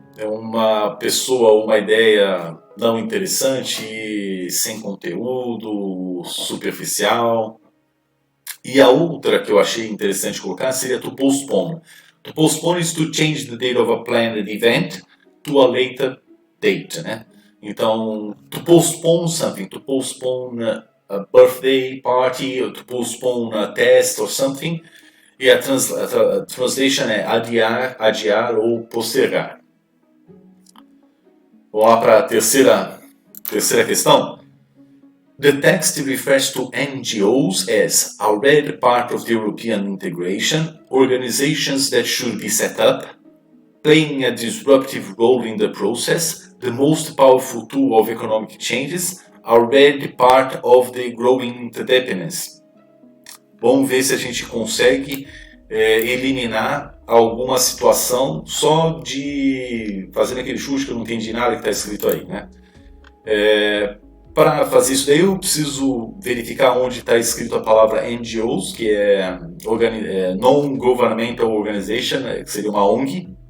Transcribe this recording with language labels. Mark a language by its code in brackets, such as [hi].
[pt] É uma pessoa, uma ideia não interessante, sem conteúdo, superficial. E a outra que eu achei interessante colocar seria to postpone. [en] To postpone is to change the date of a planned event to a later date, né? Então, to postpone something, to postpone a birthday party, or to postpone a test or something, [pt] E a translation é adiar, adiar ou postergar. Vamos lá para a terceira questão. [en] The text refers to NGOs as already part of the European integration, organizations that should be set up, playing a disruptive role in the process, the most powerful tool of economic changes, already part of the growing interdependence. [pt] Vamos ver se a gente consegue eliminar alguma situação só de fazendo aquele chute que eu não entendi nada que está escrito aí, né? Para fazer isso daí eu preciso verificar onde está escrito a palavra NGOs, que é Non-Governmental Organization, que seria uma ONG.